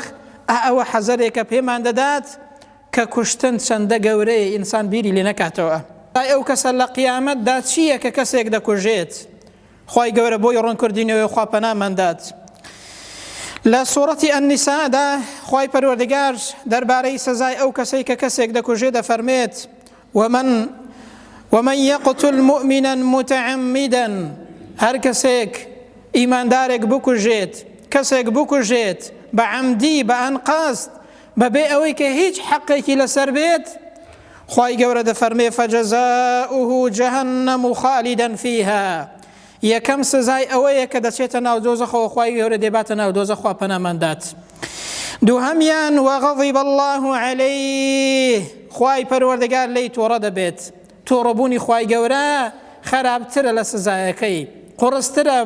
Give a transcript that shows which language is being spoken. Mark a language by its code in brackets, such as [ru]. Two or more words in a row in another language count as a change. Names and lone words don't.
[ckb] ئەوە حەزەرێکە پێمان دەدات کە کوشتن چەندە گەورەیە، ئینسان بیری لێ نەکاتەوە. ئەو کەسە لە قیامەتدا چییە کە کەسێک دەکوژێت؟ خوای گەورە بۆی ڕوونکردینەوەی خوا پەناماندات. لە سوورەتی ئەنیسادا خوای پەروەردگار دەربارەی سەزای ئەو کەسەی کە کەسێک دەکوژێت دەفەرمێت [ar] ومن يقتل مؤمنا متعمدا، [ckb] هەر کەسێک ئیماندارێک بکوژێت، کەسێک بکوژێت بە عەمدی، بە ئەنقاست، بەبێ ئەوەی کە هیچ حەقێکی لەسەر بێت، خوای گەورە دەفەرمێ [ar] فجزاؤه جهنم خالدا فيها، [ckb] یەکەم سزای ئەوەیە کە دەچێتە ناو دۆزەخەوە، خوای گەورە دێباتە ناو دۆزەخ. خوا پەناماندات. دووهەمیان [ar] وغضب الله عليه، [ckb] خوای پەروەردگار لێی تۆڕە دەبێت. تۆڕەبوونی خوای گەورە خراپترە لە سزایەکەی، قڕسترە.